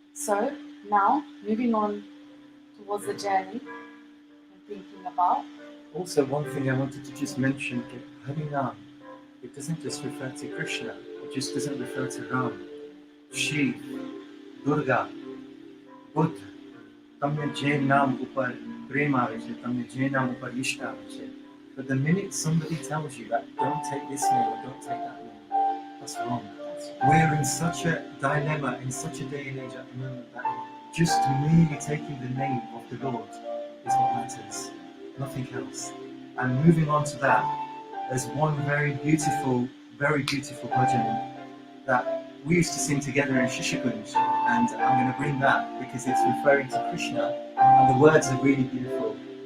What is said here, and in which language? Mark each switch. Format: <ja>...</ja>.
<en>So now, moving on towards the journey and thinking about. Also, one thing I wanted to just mention, that Harinam, it doesn't just refer to Krishna, it just doesn't refer to Ram, Shiv, Durga, Buddha.</en> <gu>તમને જે નામ ઉપર પ્રેમ આવે છે, તમને જે નામ ઉપર ઈષ્ટ આવે છે.</gu> <en>But the minute somebody tells you that don't take this name or don't take that name, that's wrong. We're in such a dilemma in such a day and age at the moment that just merely taking the name of the Lord is what matters, nothing else. And moving on to that, there's one very beautiful bhajan that we used to sing together in Shishikunj, and I'm going to bring that because it's referring to Krishna, and the words are really beautiful.</en>